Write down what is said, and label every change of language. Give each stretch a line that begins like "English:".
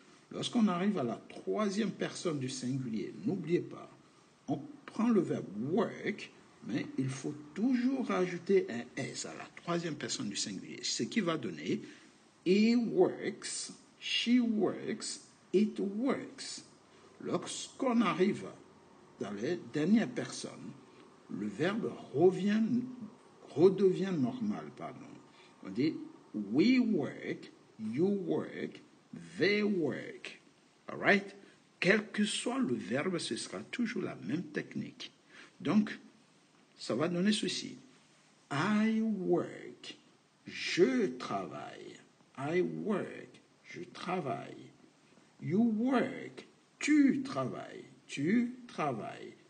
French: Lorsqu'on arrive à la troisième personne du singulier, n'oubliez pas, on prend le verbe work, mais il faut toujours rajouter un S à la troisième personne du singulier, ce qui va donner
English: he works, she works, it works.
French: Lorsqu'on arrive dans les dernières personnes, le verbe redevient normal. On dit
English: we work, you work, they work. All right?
French: Quel que soit le verbe, ce sera toujours la même technique. Donc, ça va donner ceci.
English: I work.
French: Je travaille.
English: I work.
French: Je travaille.
English: You work.
French: Tu travailles. Tu travailles.